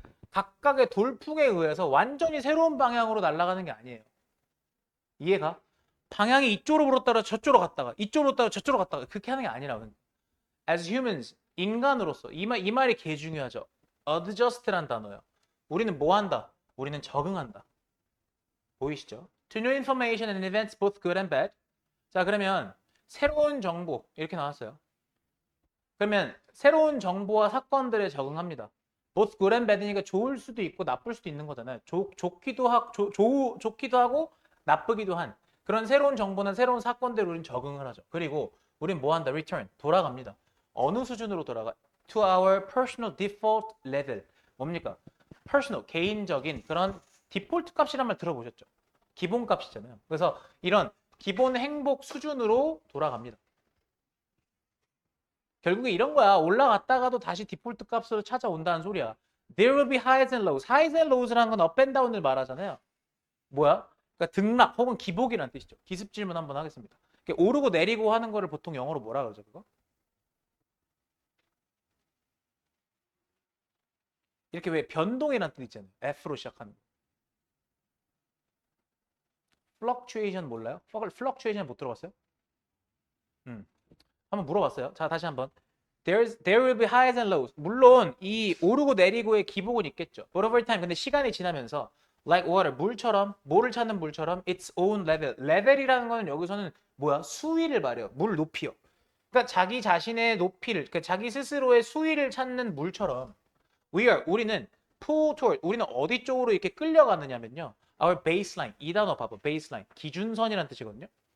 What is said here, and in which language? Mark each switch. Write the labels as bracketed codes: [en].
[ko] 각각의 돌풍에 의해서 완전히 새로운 방향으로 날아가는 게 아니에요. 이해가? 방향이 이쪽으로 불었다가 저쪽으로 갔다가 이쪽으로 갔다가 저쪽으로 갔다가 그렇게 하는 게 아니라고. [en] As humans, [ko] 인간으로서 이 말이 개 중요하죠. adjust란 단어예요. 우리는 뭐 한다? 우리는 적응한다. 보이시죠? [en] To new information and events both good and bad. [ko] 자, 그러면 새로운 정보 이렇게 나왔어요. 그러면 새로운 정보와 사건들에 적응합니다. [en] both good and bad [ko] 이니까 좋을 수도 있고 나쁠 수도 있는 거잖아요. 좋기도 하고 나쁘기도 한 그런 새로운 정보나 새로운 사건들에 우리는 적응을 하죠. 그리고 우린 뭐 한다? return, 돌아갑니다. 어느 수준으로 돌아가? [en] to our personal default level. [ko] 뭡니까? personal, 개인적인 그런 디폴트 값이란 말 들어보셨죠? 기본 값이잖아요. 그래서 이런 기본 행복 수준으로 돌아갑니다. 결국에 이런 거야. 올라갔다가도 다시 디폴트 값으로 찾아온다는 소리야. [en] There will be highs and lows. highs and lows라는 건 up and down을 [ko] 말하잖아요. 뭐야? 그러니까 등락 혹은 기복이라는 뜻이죠. 기습 질문 한번 하겠습니다. 오르고 내리고 하는 거를 보통 영어로 뭐라 그러죠, 그거? 이렇게 왜 변동이라는 뜻 있잖아요. F로 시작하는 거. fluctuation 몰라요? fluctuation 못 들어봤어요? 한번 물어봤어요. 자, 다시 한번. [en] There will be highs and lows. [ko] 물론 이 오르고 내리고의 기복은 있겠죠. [en] But over time, [ko] 근데 시간이 지나면서 [en] like water, [ko] 물처럼, 뭐를 찾는 물처럼 [en] its own level. [ko] 레벨이라는 거는 여기서는 뭐야? 수위를 말해요. 물 높이요. 그러니까 자기 자신의 높이를, 그러니까 자기 스스로의 수위를 찾는 물처럼 우리는 [en] pull toward, [ko] 우리는 어디 쪽으로 이렇게 끌려가느냐면요. [en] Our baseline, [ko] 이 단어 봐봐. baseline, 기준선이라는 뜻이거든요.